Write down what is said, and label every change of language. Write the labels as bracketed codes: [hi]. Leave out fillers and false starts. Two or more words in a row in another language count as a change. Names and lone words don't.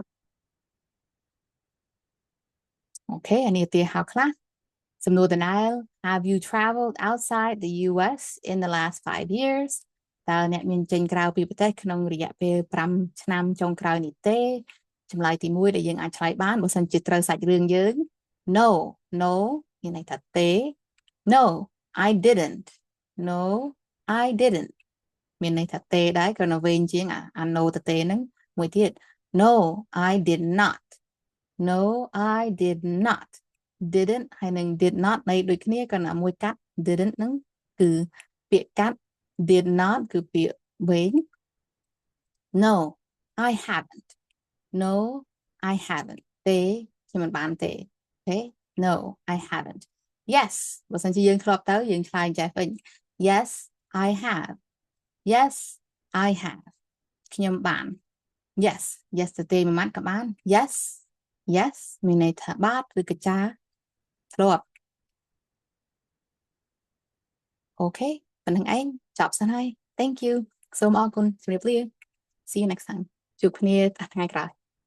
[km] អូខេអានេះឧទាហរណ៍ខ្លះសំណួរដដែល [en] Have you traveled outside the US in the last 5 years [km] តើអ្នកមានចេញក្រៅពីប្រទេសក្នុងរយៈពេល5ឆ្នាំចុងក្រោយនេះទេចម្លើយទី1ដែលយើងអាចឆ្លើយ បានបើសិនជាត្រូវសាច់រឿងយើង No មានន័យថាទេ [en] No I didn't No I didn't [km] មានន័យថាទេដែរក៏នៅវែងជាងអា no ទៅទេហ្នឹងមួយទៀត [en] No I did not No I did not didn't [km] ហើយនឹង [en] did not [km] ន័យដូចគ្នាក៏ណាមួយកាត់ didn't ហ្នឹងគឺពាក្យ កាត់ [en] did not [km] គឺពាក្យវែង [en] No I haven't No I haven't [km] ទេខ្ញុំមិនបានទេ អូខេ [en] No I haven't [km] Yes បើសិនជាយើងធ្លាប់ទៅយើងឆ្លើយចេះវិញ [en] Yes I have Yes I have [km] ខ្ញុំបាន Yes ទៅទេមួយម៉ាត់ក៏បាន Yes មានន័យថាបាទឬក៏ចាធ្លាប់អូខេប៉ុណ្្នឹងឯងចប់សិនហើយ [en] Thank you [km] សូមអរគុណជម្រាបលា [en] See you next time [km] ជួបគ្នាថ្ងៃក្រោយ